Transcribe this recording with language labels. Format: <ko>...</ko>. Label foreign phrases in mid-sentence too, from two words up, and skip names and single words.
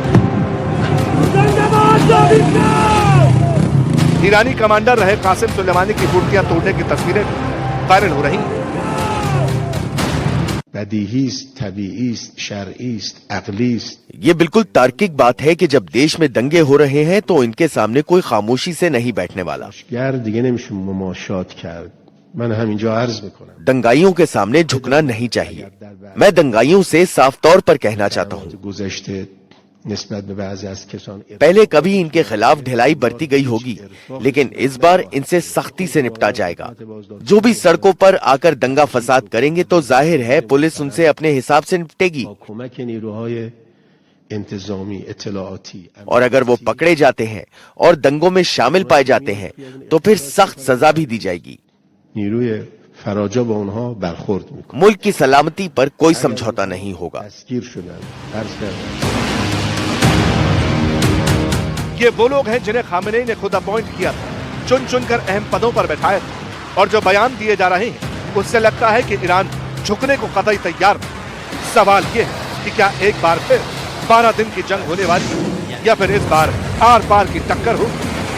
<hi>ईरानी कमांडर रहे कासिम सुलेमानी की मूर्तियां तोड़ने की तस्वीरें वायरल हो रही हैं।</hi> <fa>بدیهی است، طبیعی است، شرعی است، عقلی است.</fa> <hi>ये बिल्कुल तार्किक बात है कि जब देश में दंगे हो रहे हैं तो इनके सामने कोई खामोशी से नहीं बैठने वाला।</hi> <fa>گر دیگه نمیشه مماشات کرد. من همینجا عرض میکنم.</fa> <hi>दंगाइयों के सामने झुकना नहीं चाहिए। मैं दंगाइयों से साफ तौर पर कहना चाहता हूँ,</hi> <fa>گذشته نسبت به بعضی از کسان</fa> <hi>पहले कभी इनके खिलाफ ढिलाई बरती गई होगी, लेकिन इस बार इनसे सख्ती से निपटा जाएगा। जो भी सड़कों पर आकर दंगा फसाद करेंगे तो जाहिर है पुलिस उनसे अपने हिसाब से निपटेगी।</hi> <fa>با کمک نیروهای انتظامی اطلاعاتی</fa> <hi>और अगर वो पकड़े जाते हैं और दंगों में शामिल पाए जाते हैं तो फिर सख्त सजा भी दी जाएगी।</hi> <fa>نیروی فراجا با اونها برخورد میکنه.</fa> <hi>मुल्क की सलामती पर कोई समझौता नहीं होगा।</hi> <fa>دستگیر شدن. عرض کردم.</fa> <hi>ये वो लोग हैं जिन्हें खामनेई ने खुद अपॉइंट किया था, चुन चुनकर अहम पदों पर बैठाया था, और जो बयान दिए जा रहे हैं उससे लगता है कि ईरान झुकने को कतई तैयार नहीं। सवाल ये है कि क्या एक बार फिर 12 दिन की जंग होने वाली है या फिर इस बार आर पार की टक्कर होगी।</hi>